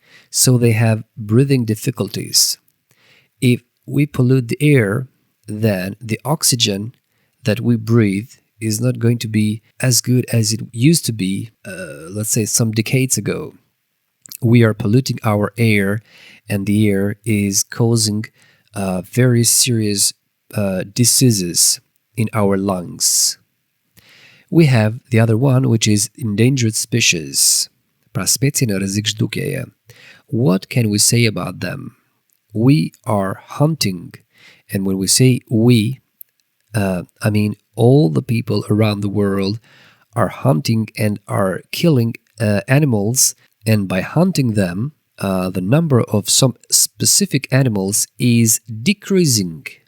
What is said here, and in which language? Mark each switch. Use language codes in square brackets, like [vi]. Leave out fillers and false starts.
[en] So they have breathing difficulties. If we pollute the air, then the oxygen that we breathe is not going to be as good as it used to be, let's say some decades ago. We are polluting our air, and the air is causing very serious diseases in our lungs. We have the other one, which is endangered species. [sq] Pra specie në rrezik zhdukjeje. [en] What can we say about them? We are hunting, and when we say we, I mean all the people around the world are hunting and are killing animals, and by hunting them, the number of some specific animals is decreasing.